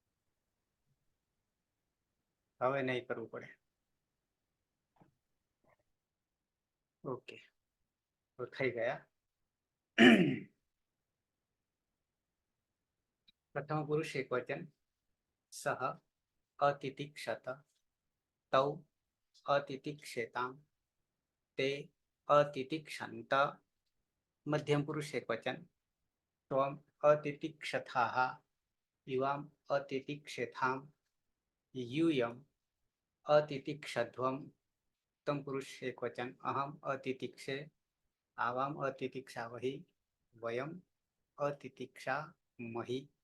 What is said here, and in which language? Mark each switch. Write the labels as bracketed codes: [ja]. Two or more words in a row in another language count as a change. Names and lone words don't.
[gu] હવે નહીં કરવું પડે. ઓકે તો થઈ ગયા. [sa] પ્રથમ પુરુષ એક વચન સહ अतितिक्षत तौ अतितिक्षेताम ते अतितिक्षन्त मध्यम पुरुष एकवचन त्वम अतितिक्षथाः युवाम अतितिक्षेथाम यूयम अतितिक्षध्वम उत्तम पुरुष एकवचन अहम अतितिक्षे आवाम अतितिक्षावहि वयम अतितिक्षामहि।